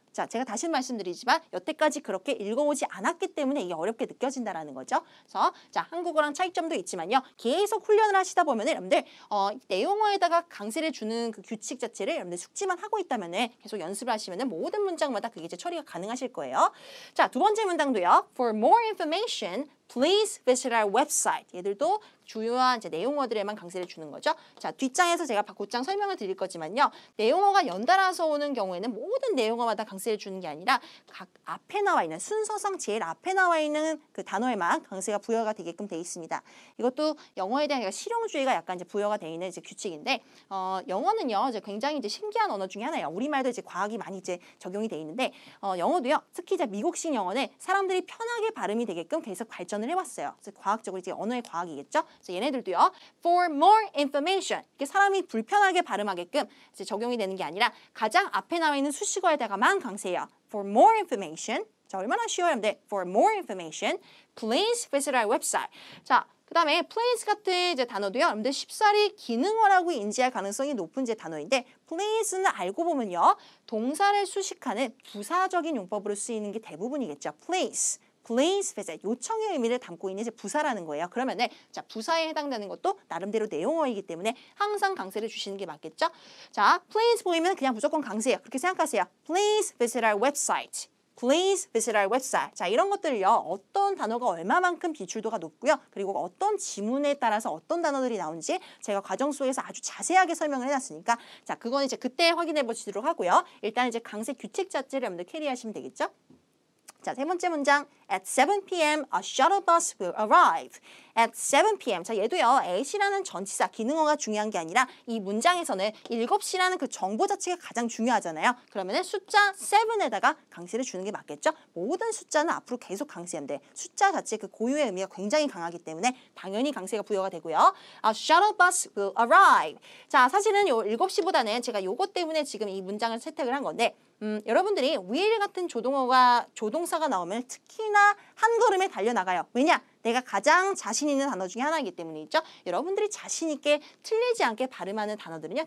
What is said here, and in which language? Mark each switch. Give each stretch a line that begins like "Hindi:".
Korean: 자, 제가 다시 말씀드리지만 여태까지 그렇게 읽어오지 않았기 때문에 이게 어렵게 느껴진다라는 거죠. 그래서 자, 한국어랑 차이점도 있지만요. 계속 훈련을 하시다 보면 여러분들 내용어에다가 강세를 주는 그 규칙 자체를 여러분들 숙지만 하고 있다면 계속 연습을 하시면 모든 문장마다 그게 이제 처리가 가능하실 거예요. 자, 두 번째 문장도요.
English: For more information, please visit our website.
Korean: 얘들도 주요한 이제 내용어들에만 강세를 주는 거죠. 자, 뒷장에서 제가 곧장 설명을 드릴 거지만요. 내용어가 연달아서 오는 경우에는 모든 내용어마다 강세를 주는 게 아니라 각 앞에 나와 있는 순서상 제일 앞에 나와 있는 그 단어에만 강세가 부여가 되게끔 돼 있습니다. 이것도 영어에 대한 실용주의가 약간 이제 부여가 돼 있는 이제 규칙인데 영어는요, 이제 굉장히 이제 신기한 언어 중에 하나예요. 우리말도 이제 과학이 많이 이제 적용이 돼 있는데 영어도요. 특히 이제 미국식 영어는 사람들이 편하게 발음이 되게끔 계속 발전을 해왔어요. 그래서 과학적으로 이제 언어의 과학이겠죠. 그래서 얘네들도요.
English: For more information.
Korean: 이게 사람이 불편하게 발음하게끔 이제 적용이 되는 게 아니라 가장 앞에 나와 있는 수식어에다가만 강세해요.
English: For more information.
Korean: 자, 얼마나 쉬워요. 근데
English: For more information, please visit our website.
Korean: 자, 그 다음에 please 같은 이제 단어도요. 여러분들 쉽사리 기능어라고 인지할 가능성이 높은 이제 단어인데 please는 알고 보면요. 동사를 수식하는 부사적인 용법으로 쓰이는 게 대부분이겠죠.
English: Please visit.
Korean: 요청의 의미를 담고 있는 이제 부사라는 거예요. 그러면은 자, 부사에 해당되는 것도 나름대로 내용어이기 때문에 항상 강세를 주시는 게 맞겠죠? 자, please 보이면 그냥 무조건 강세예요. 그렇게 생각하세요.
English: Please visit our website. Please visit our website.
Korean: 자, 이런 것들을요. 어떤 단어가 얼마만큼 비출도가 높고요. 그리고 어떤 지문에 따라서 어떤 단어들이 나오는지 제가 과정 속에서 아주 자세하게 설명을 해놨으니까 자, 그건 이제 그때 확인해 보시도록 하고요. 일단 이제 강세 규칙 자체를 여러분들 캐리하시면 되겠죠? 자, 세 번째 문장.
English: At 7 p.m. a shuttle bus will arrive. At 7 p.m.
Korean: 자, 얘도요. at이라는 전치사 기능어가 중요한 게 아니라 이 문장에서는 7시라는 그 정보 자체가 가장 중요하잖아요. 그러면은 숫자 7에다가 강세를 주는 게 맞겠죠? 모든 숫자는 앞으로 계속 강세하면 돼. 숫자 자체 그 고유의 의미가 굉장히 강하기 때문에 당연히 강세가 부여가 되고요.
English: A shuttle bus will arrive.
Korean: 자, 사실은 요 7시보다는 제가 요것 때문에 지금 이 문장을 채택을 한 건데 여러분들이 will 같은 조동사가 나오면 특히나 한 걸음에 달려나가요. 왜냐? 내가 가장 자신 있는 단어 중에 하나이기 때문이죠. 여러분들이 자신 있게 틀리지 않게 발음하는 단어들은요.